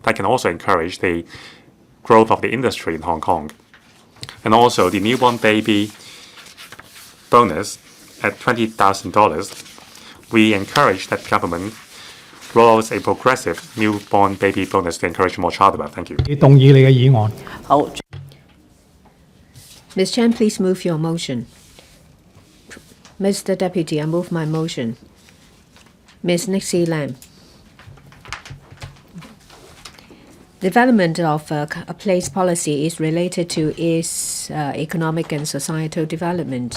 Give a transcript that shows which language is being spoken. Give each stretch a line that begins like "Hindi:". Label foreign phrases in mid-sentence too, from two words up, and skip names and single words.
English: That can also encourage the growth of the industry in Hong Kong. And also the newborn baby bonus at $20,000 we encourage that government roll out a progressive newborn baby bonus to encourage more childbirth. Thank you.
Cantonese: 你動議你嘅議案。好。
English: Ms. Chan, please move your motion. Mr. Deputy, I move my motion. Ms. Nixie LAM. Development of a place policy is related to its economic and societal development.